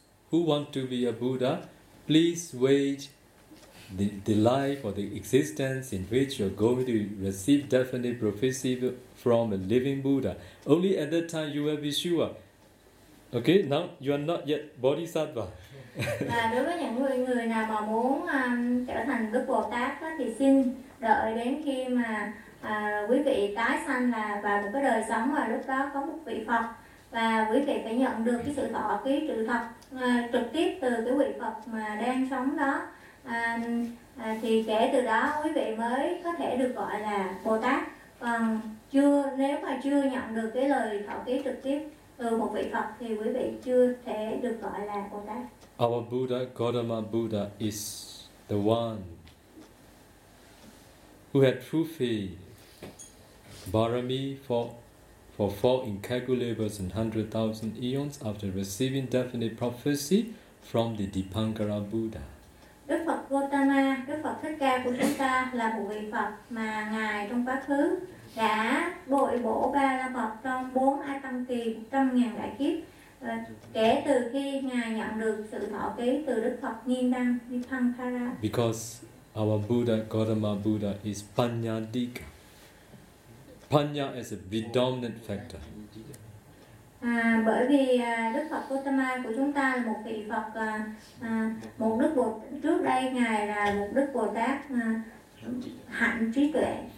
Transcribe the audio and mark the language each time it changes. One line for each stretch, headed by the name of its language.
English: Who want to be a Buddha, please wait the life or the existence in which you're going to receive definite prophecy from a living Buddha. Only at that time you will be sure. Okay, now you are not yet Bodhisattva.
Vietnamese: Và đối với những người nào mà muốn trở thành Đức Bồ Tát đó, thì xin đợi đến khi mà quý vị tái sanh là vào một cái đời sống và lúc đó có một vị Phật. Và quý vị phải nhận được cái sự thọ ký trực thật trực tiếp từ cái vị Phật mà đang sống đó. Thì kể từ đó quý vị mới có thể được gọi là Bồ Tát. Còn chưa, nếu mà chưa nhận được cái lời thọ ký trực tiếp từ một vị Phật thì quý vị chưa thể được gọi là Bồ Tát.
English: Our Buddha, Gautama Buddha, is the one who had fulfilled Bārami for 4 incalculable and 100,000 eons after receiving definite prophecy from the Dipankara Buddha.
Vietnamese: Đức Phật Gautama, Đức Phật Thích Ca của chúng ta là một vị Phật mà ngài trong quá khứ đã bội bổ ba la mật trong 4 a tăng kỳ, 100,000 đại kiếp kể từ khi ngài nhận được sự thọ ký từ Đức Phật Nghiêm Đăng Dipankara.
English: Because our Buddha, Gautama Buddha, is Panyadika. Panya is a predominant factor.
Vietnamese: Bởi vì Đức Phật Gautama của chúng ta là một vị Phật, một Đức Bồ, trước đây Ngài là một Đức Bồ Tát hạnh trí tuệ.